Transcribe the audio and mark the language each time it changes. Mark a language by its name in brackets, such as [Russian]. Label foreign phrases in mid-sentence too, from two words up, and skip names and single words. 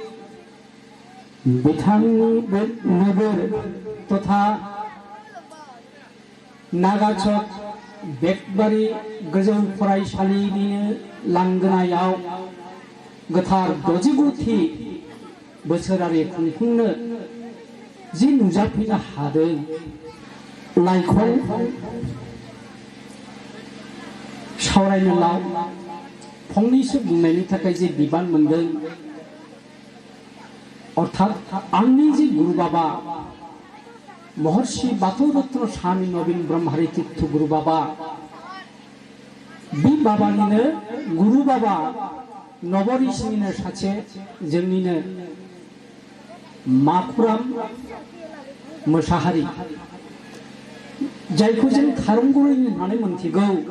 [Bodo] बिथांनि नोगोर तथा नागाचक बेकबारि गोजौ फरायसालिनिनो लांगोनायाव गोथार 69थि बोसोरारि खुंफुंनो जि नुजाफैनो हादों लाइखौ सावरायनो फंनैसो बुंनायनि थाखाय जे बिबान मोनदों अर्थात आंनि जे गुरु बाबा महर्षि बाथौ रत्न स्वामी नवीन ब्रह्मारि तीर्थ गुरु बाबा बे बाबानिनो गुरु बाबा नवऋषिनिनो सासे जोंनिनो माखुराम मोसाहारि जायखौ जों थारंगुरि होननानै मोनथिगौ